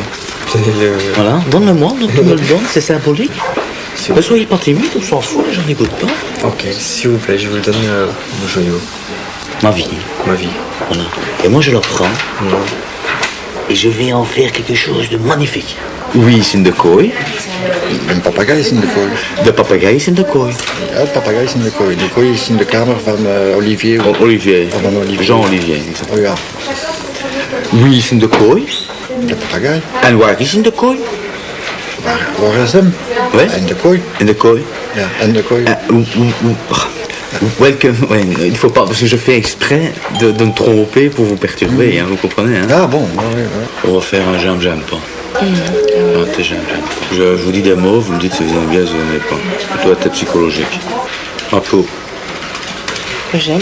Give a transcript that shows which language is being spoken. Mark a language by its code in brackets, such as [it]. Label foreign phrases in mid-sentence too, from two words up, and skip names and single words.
[fr] Voilà, donne-le-moi, donc tu me le donnes, c'est symbolique. Ne soyez pas timide, on s'en fout, j'en écoute pas. Ok, s'il vous plaît, je vous le donne mon joyau, Ma vie. ma vie. Voilà. Et moi, je le prends, et je vais en faire quelque chose de magnifique. Oui, c'est [nl] de kooi. Een papegaai is in de kooi. De papegaai is in de kooi. Ja, de papegaai is in de kooi. De kooi is in de kamer van Olivier. Olivier. Van Olivier. Jean-Olivier. exact. Oh ja, Oui, is in de kooi. de papegaai. En waar is in de kooi? Waar is hem? Oui. In de kooi. In de kooi. Ja, in de kooi. Welcome. [fr] Ouais, il ne faut pas, parce que je fais exprès de me tromper pour vous perturber, hein, vous comprenez hein? Ah bon, ouais. On va faire un j'aime pas. Ah, j'aime pas. Je vous dis des mots, vous me dites si vous aimez bien, si vous n'aimez pas. C'est plutôt être psychologique. Ma peau, J'aime.